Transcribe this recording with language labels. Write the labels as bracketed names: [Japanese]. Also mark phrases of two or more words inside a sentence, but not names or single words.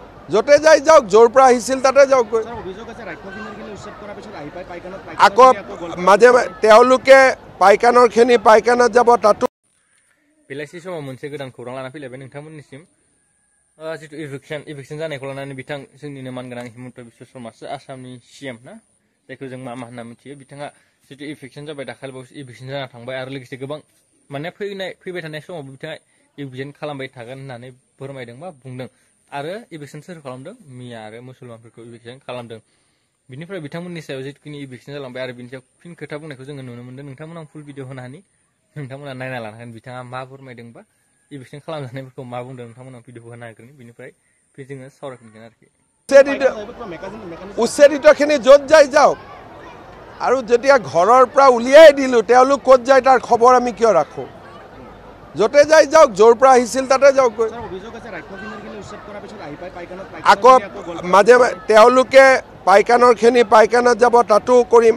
[Assamese] য'তে যাই যাওক, য'ৰ পৰা আহিছিল তাতে যাওকগৈ। আকৌ মাজে তেওঁলোকে পাইকানৰখিনি পাইকানাত যাব, তাতো [Bodo] बेलासि समाव मोनसे गोदान खौरां लाना फैलायबाय नोंथांमोननिसिम। जितु इभिक्सन जानायखौ लानानै बिथां जोंनिनो मानगोनां हिमन्त बिश्व शर्मासो आसामनि CM ना, जायखौ जों मा होनना मिथियो। बिथाङा जितु इभिक्सन जाबाय, दाखालिबावैसो इभिक्सन जाना थांबाय आरो लोगोसे गोबां माने फैबाय थानाय समाव बिथाङा इभिक्सन खालामबाय थागोन होननानै फोरमायदों बा बुंदों। आरो इभिक्सन सोर खालामदों? मिया आरो मुसलमानफोरखौ इभिक्सन खालामदों। बिनिफ्राय बिथांमोननि सायाव जितुखिनि इभिक्सन जालांबाय आरो बिनि सायाव फिन खोथा बुंनायखौ जोङो नुनो मोन्दों। नोंथांमोना [English] full video [Bodo] होनो हानि, नोंथांमोना नायना लानो हागोन बिथाङा मा फोरमायदोंबा इभिक्सन खालामजानायफोरखौ मा बुंदों। नोंथांमोना भिडिअखौ होनो हागोन, बिनिफ्राय जोङो सावरायफिनगोन आरोखि। [Assamese] উচ্ছেদিতখিনি য'ত যাই যাওক, আৰু যেতিয়া ঘৰৰ পৰা উলিয়াই দিলোঁ, তেওঁলোক ক'ত যায় তাৰ খবৰ আমি কিয় ৰাখোঁ? য'তে যাই যাওক, য'ৰ পৰা আহিছিল তাতে যাওকগৈ। আকৌ মাজে তেওঁলোকে পাইকানৰখিনি পাইকানাত যাব, তাতো কৰিম।